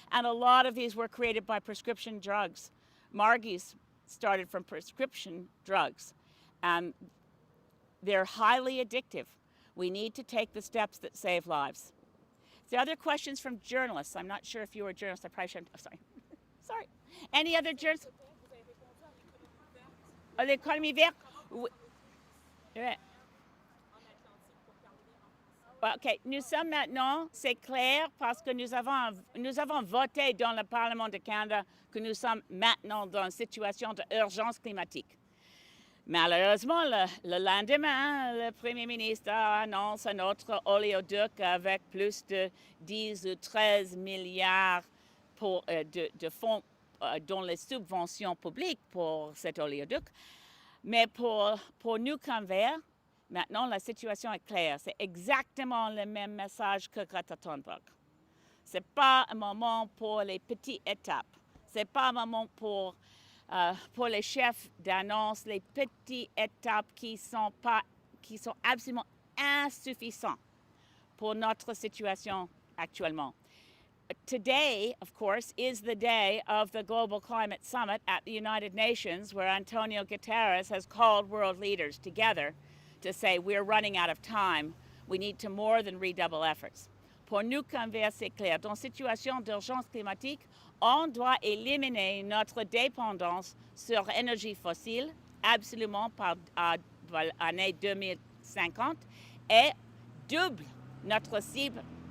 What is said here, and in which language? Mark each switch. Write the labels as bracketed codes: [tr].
[en] And a lot of these were created by prescription drugs. Margie's started from prescription drugs, and they're highly addictive. We need to take the steps that save lives. Is there other questions from journalists? I'm not sure if you were a journalist. I probably shouldn't. Oh, sorry. Sorry. Any other journalists? [fr] Vous avez répondu à l'économie verte L'économie verte? Oui. Ouais. en Atlantique pour terminer en France. OK. Nous sommes maintenant, c'est clair, parce que nous avons voté dans le Parlement de Canada que nous sommes maintenant dans une situation d'urgence climatique. Malheureusement, le lendemain, le Premier ministre annonce un autre oléoduc avec plus de 10 ou 13 milliards de fonds dans les subventions publiques pour cet oléoduc. Mais pour nous comme Verts, maintenant, la situation est claire. C'est exactement le même message que Greta Thunberg. Ce n'est pas un moment pour les petites étapes. Ce n'est pas un moment pour les chefs d'annonce, les petites étapes qui sont absolument insuffisantes pour notre situation actuellement. [en] today, of course, is the day of the Global Climate Summit at the United Nations, where Antonio Guterres has called world leaders together to say we're running out of time. We need to more than redouble efforts. [fr] Pour nous converser clair, dans situation d'urgence climatique, on doit éliminer notre dépendance sur l'énergie fossile, absolument par l'année 2050, et double notre cible.